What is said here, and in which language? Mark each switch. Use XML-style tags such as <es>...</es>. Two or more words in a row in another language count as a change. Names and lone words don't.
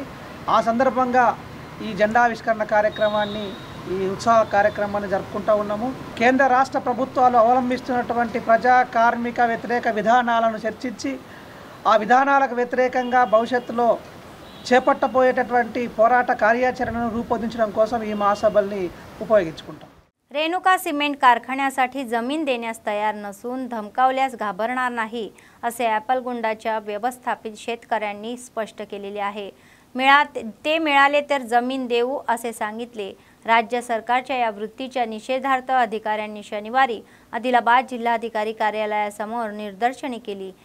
<te>ఆ సందర్భంగా ఈ జెండావిష్కరణ కార్యక్రమాన్ని ఈ ఉత్సవ కార్యక్రమాన్ని జరుపుకుంటూ ఉన్నాము। కేంద్ర రాష్ట్ర ప్రభుత్వాలు అవలంబిస్తున్నటువంటి ప్రజా కార్మిక వ్యతిరేక విధానాలను చర్చించి ఆ విధానాలకు వ్యతిరేకంగా భవిష్యత్తులో చేపట్టబోయేటటువంటి పోరాట కార్యాచరణను రూపొందించడం కోసం ఈ महासभల్ని ఉపయోగించుకుంటాం।</te> <mr>रेणुका सिमेंट कारखान्यासाठी जमीन देण्यास तयार नसून धमकावल्यास घाबरणार नाही असे ॲपलगुंडाच्या व्यवस्थापित शेतकऱ्यांनी स्पष्ट केलेले आहे। ते मिळाले तर जमीन देऊ असे सांगितले। राज्य सरकारच्या या वृत्तीच्या निषेधार्थ अधिकाऱ्यांनी शनिवारी आदिलाबाद जिल्हाधिकारी कार्यालयासमोर निदर्शने केली।</mr>